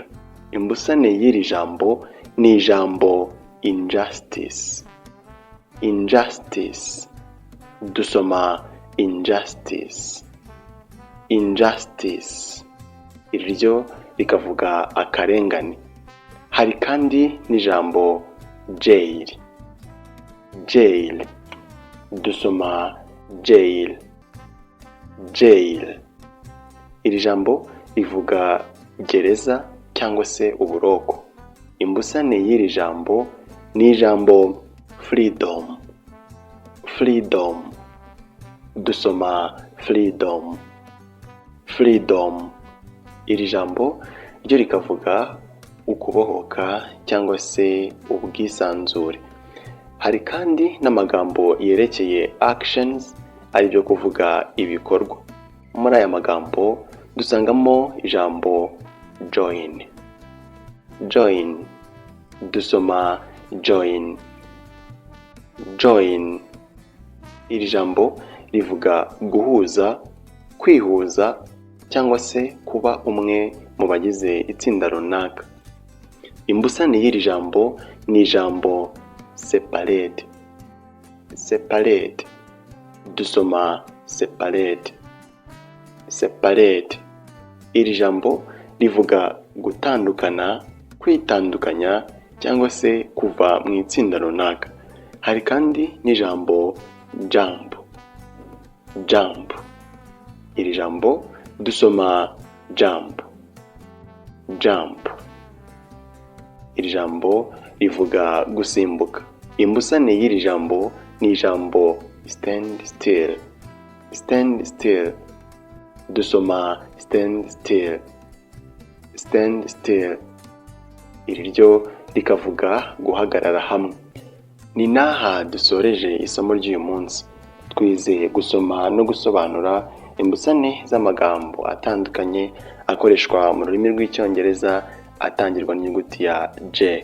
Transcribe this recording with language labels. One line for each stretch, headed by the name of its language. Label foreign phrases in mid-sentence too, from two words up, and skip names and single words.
Kinyarwanda: Imbusane y'iri jambo ni ijambo injustice.
English: Injustice. Dusoma injustice. Injustice.
Kinyarwanda: Iryo rikavuga akarengane. Hari kandi n'ijambo jail.
English: Jail. Dusoma jail. Jail.
Kinyarwanda: Iri jambo rivuga gereza cyangwa se uburoko. Imbusane y'iri jambo ni ijambo freedom.
English: Freedom. Dusoma freedom. Freedom.
Kinyarwanda: Iri jambo ryo rikavuga ukubohoka cyangwa se ubwisanzure. Hari kandi n'amagambo yerekeye actions, ari byo kuvuga ibikorwa. Muri aya magambo dusangamo ijambo join.
English: Join. Dusoma join. Join.
Kinyarwanda: Iri jambo rivuga guhuza, kwihuza cyangwa se kuba umwe mu bagize itsinda runaka. Imbusane y'iri jambo ni ijambo separate.
English: Separate. Dusoma separate. Separate.
Kinyarwanda: Iri jambo rivuga gutandukana, kwitandukanya cyangwa se kuva mu itsinda runaka. Hari kandi n'ijambo jump.
English: Jump.
Kinyarwanda: Iri jambo dusoma jump.
English: Jump.
Kinyarwanda: Iri jambo rivuga gusimbuka. Imbusane y'iri jambo ni ijambo
English: stand still. Stand still. dusoma stand still. Stand still.
Kinyarwanda: Iri ryo rikavuga guhagarara hamwe. Ni naha dusoreje isomo ry'uyu munsi. Twizeye gusoma no gusobanura imbusane z'amagambo atandukanye akoreshwa mu rurimi rw'Icyongereza atangirwa n'inyuguti ya J.